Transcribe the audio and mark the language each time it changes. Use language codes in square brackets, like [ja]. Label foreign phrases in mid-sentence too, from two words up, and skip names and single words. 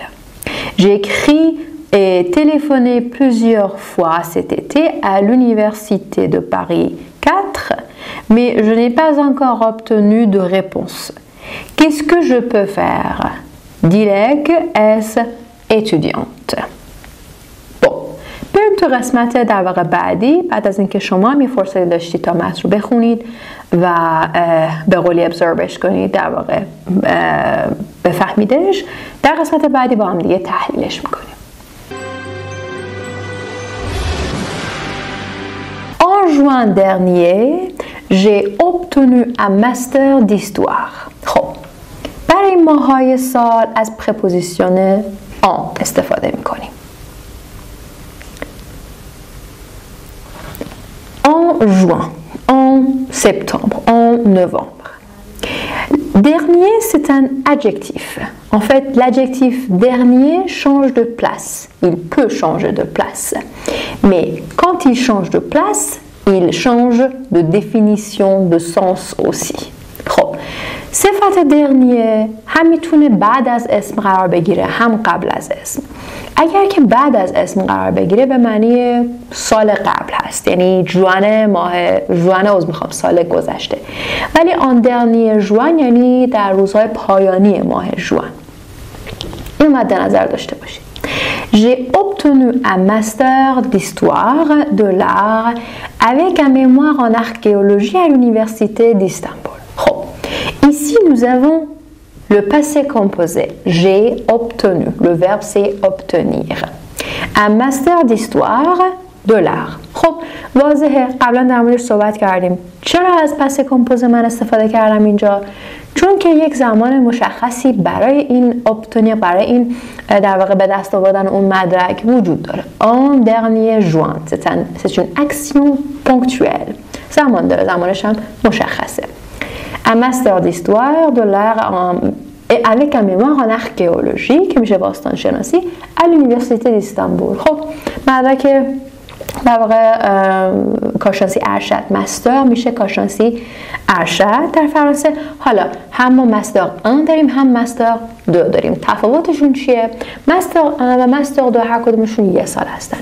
[fr] J'ai écrit et téléphoné plusieurs fois cet été à l'université de Paris 4, mais je n'ai pas encore obtenu de réponse. Qu'est-ce que je peux faire? Dilek est étudiante. [fa] بریم تو قسمت در واقع بعدی. بعد از اینکه شما هم یه فرصتی داشتید تا متن رو بخونید و به قولی ابزوربش کنید، در واقع بفهمیدش، در قسمت بعدی با هم دیگه تحلیلش میکنیم. [fr] En juin dernier, j'ai obtenu un master d'histoire. [fa] خب برای ماهای سال از پرپوزیسیون en استفاده میکنیم. [fr] En juin, en septembre, en novembre. Dernier, c'est un adjectif. En fait, l'adjectif dernier change de place. Il peut changer de place. Mais quand il change de place, il change de définition, de sens aussi. [fa] خب صفت dernier هم میتونه بعد از اسم قرار بگیره هم قبل از اسم. اگر که بعد از اسم قرار بگیره به معنی سال قبل هست، یعنی سال گذشته. ولی آن [fr] dernier juin [fa] یعنی در روزهای پایانی ماه ژوئن. این مد نظر داشته باشید. [fr] J'ai obtenu un master d'histoire de l'art avec un mémoire en archéologie à l'université d'Istanbul. خب ici nous avons le passé composé. J'ai obtenu. Le verbe c'est obtenir. un master d'histoire de l'art. [fa] خب واضحه، قبلا در موردش صحبت کردیم. چرا از [fr] passé composé [fa] من استفاده کردم اینجا؟ چون که یک زمان مشخصی برای این obtenir، برای این در واقع به دست آوردن اون مدرک وجود داره. [fr] En dernier juin. C'est une action ponctuelle. [fa] زمان داره، زمانش هم مشخصه. [fr] Un master d'histoire de l'art et avec un mémoire en archéologie [fa] که میشه باستان شناسی [fr] à l'université d'Istanbul. [fa] خب مدرک در واقع کارشناسی ارشد مستر میشه کارشناسی ارشد در فرانسه. حالا هم ما مستر 1 داریم هم مستر 2 داریم. تفاوتشون چیه؟ مستر 1 و مستر 2 هر کدومشون 1 سال هستن.